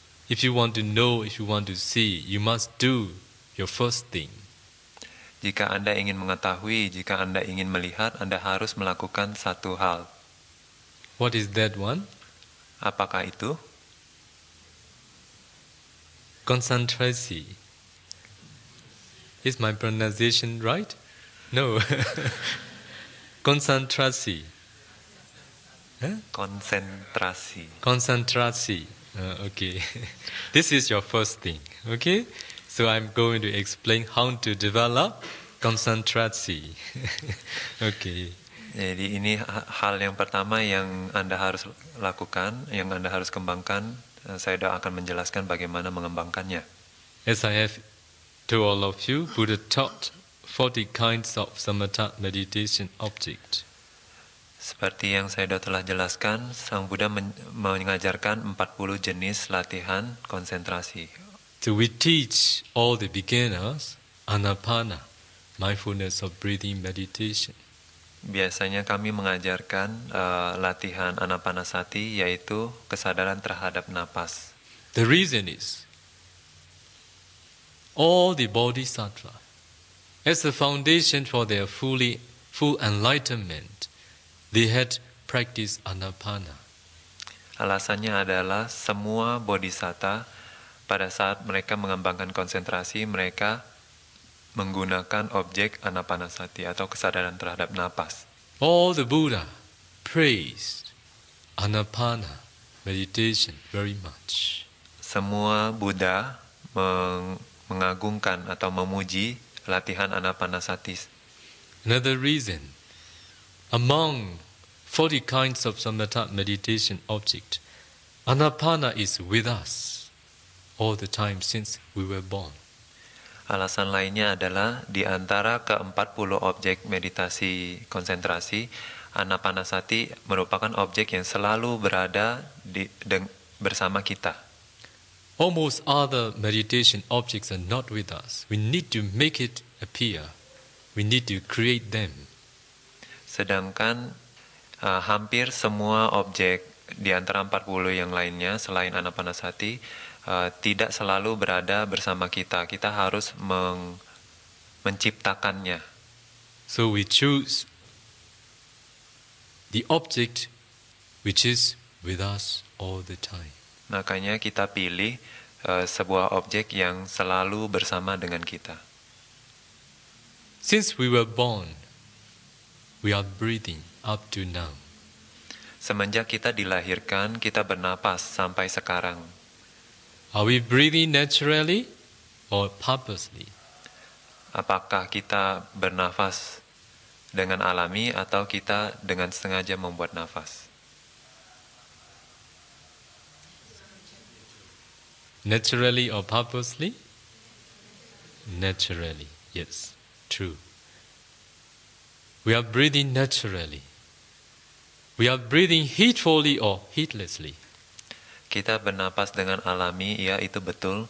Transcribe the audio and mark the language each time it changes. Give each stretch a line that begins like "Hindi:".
English: If you want to know, if you want to see, you must do your first thing.
Indonesian: Jika Anda ingin mengetahui, jika Anda ingin melihat, Anda harus melakukan satu hal.
English: What is that one?
Indonesian: Apakah itu? Konsentrasi.
English: Is my pronunciation right? No. Konsentrasi. Huh?
Indonesian: Konsentrasi. Konsentrasi. Okay.
English: This is your first thing. Okay? So I'm going to explain how to develop konsentrasi. Okay.
Indonesian: Jadi ini hal yang pertama yang Anda harus lakukan, yang Anda harus kembangkan. Saya akan menjelaskan bagaimana mengembangkannya.
English: As I have told all of you, Buddha taught 40 kinds of samatha meditation object.
Indonesian: Seperti yang saya telah jelaskan, Sang Buddha mengajarkan 40 jenis latihan konsentrasi.
English: So we teach all the beginners anapana, mindfulness of breathing meditation.
Indonesian: Biasanya kami mengajarkan latihan anapanasati, yaitu kesadaran terhadap napas.
English: The reason is, all the bodhisattva, as a foundation for their full enlightenment, they had practiced anapana.
Indonesian: Alasannya adalah semua bodhisatta pada saat mereka mengembangkan konsentrasi, mereka menggunakan objek anapanasati atau kesadaran terhadap napas.
English: All the Buddha praised anapana meditation very much.
Indonesian: Semua Buddha mengagungkan atau memuji latihan anapanasati.
English: Another reason, among 40 kinds of samatha meditation object, anapana is with us all the time since we were born.
Indonesian: Alasan lainnya adalah di antara ke-40 objek meditasi konsentrasi, anapanasati merupakan objek yang selalu berada bersama kita.
English: Almost other meditation objects are not with us. We need to make it appear. We need to create them.
Indonesian: Sedangkan hampir semua objek di antara 40 yang lainnya selain anapanasati tidak selalu berada bersama kita. Kita harus menciptakannya.
English: So we choose the object which is with us all the time.
Indonesian: Makanya kita pilih sebuah objek yang selalu bersama dengan kita.
English: Since we were born, we are breathing up to now.
Indonesian: Semenjak kita dilahirkan, kita bernapas sampai sekarang.
English: Are we breathing naturally or purposely?
Indonesian: Apakah kita bernafas dengan alami atau kita dengan sengaja membuat nafas?
English: Naturally or purposely? Naturally, yes, true. We are breathing naturally. We are breathing heedfully or heedlessly.
Indonesian: Kita bernapas dengan alami, ya itu betul.